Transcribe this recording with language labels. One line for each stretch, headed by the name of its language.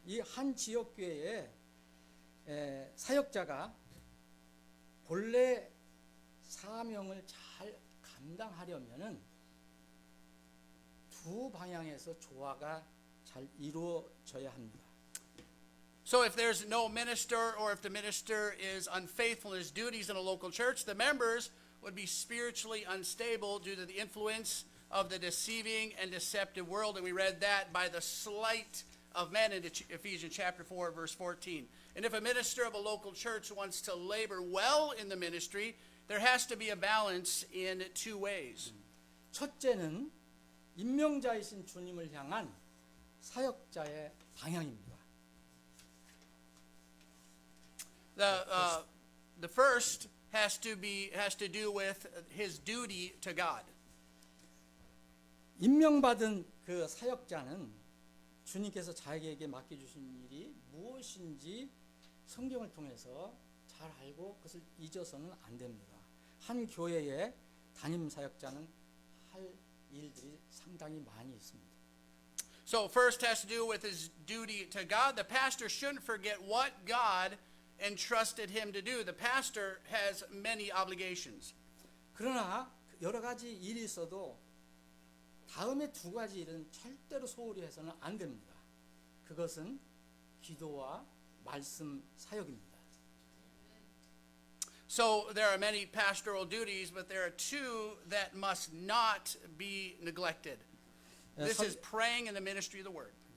Korean: 이 한 지역교회에 사역자가 본래 사명을 잘 감당하려면은 두 방향에서 조화가 잘 이루어져야 합니다.
English: So if there's no minister, or if the minister is unfaithful in his duties in a local church, the members would be spiritually unstable due to the influence of the deceiving and deceptive world. And we read that by the sleight of men in Ephesians chapter 4, verse 14. And if a minister of a local church wants to labor well in the ministry, there has to be a balance in two ways.
Korean: 첫째는 임명자이신 주님을 향한 사역자의 방향입니다.
English: The first has to do with his duty to God.
Korean: 임명받은 그 사역자는 주님께서 자기에게 맡겨주신 일이 무엇인지 성경을 통해서 잘 알고 그것을 잊어서는 안 됩니다. 한 교회에 담임 사역자는 할 일들이 상당히 많이 있습니다.
English: So first has to do with his duty to God. The pastor shouldn't forget what God entrusted him to do. The pastor has many obligations.
Korean: 그러나 여러 가지 일이 있어도 다음에 두 가지 일은 절대로 소홀히 해서는 안 됩니다. 그것은 기도와 말씀 사역입니다.
English: So there are many pastoral duties, but there are two that must not be neglected. This is praying and the ministry of the word.